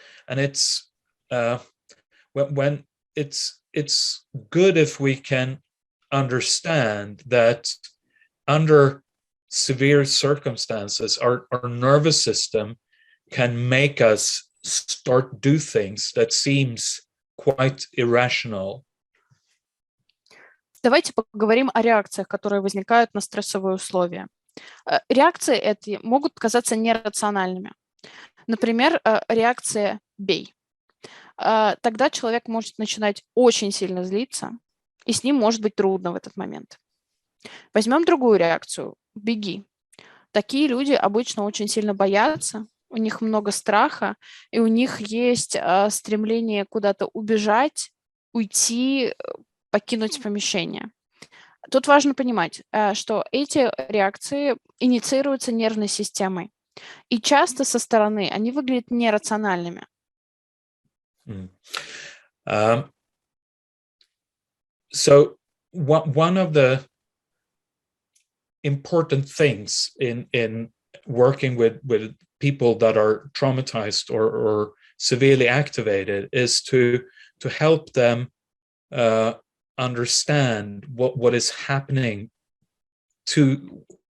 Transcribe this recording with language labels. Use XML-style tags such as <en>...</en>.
<en>And it's when it's good if we can understand that under severe circumstances, our nervous system can make us start do things that seems quite irrational.</en> <ru>Давайте поговорим о реакциях, которые возникают на стрессовые условия. Реакции эти могут казаться нерациональными. Например, реакция «бей». Тогда человек может начинать очень сильно злиться, и с ним может быть трудно в этот момент. Возьмем другую реакцию «беги». Такие люди обычно очень сильно боятся, у них много страха, и у них есть стремление куда-то убежать, уйти, покинуть помещение. Тут важно понимать, что эти реакции инициируются нервной системой, и часто со стороны они выглядят нерациональными.</ru> <en>So one of the important things in working with people that are traumatized or severely activated is to help them understand what is happening, to</en>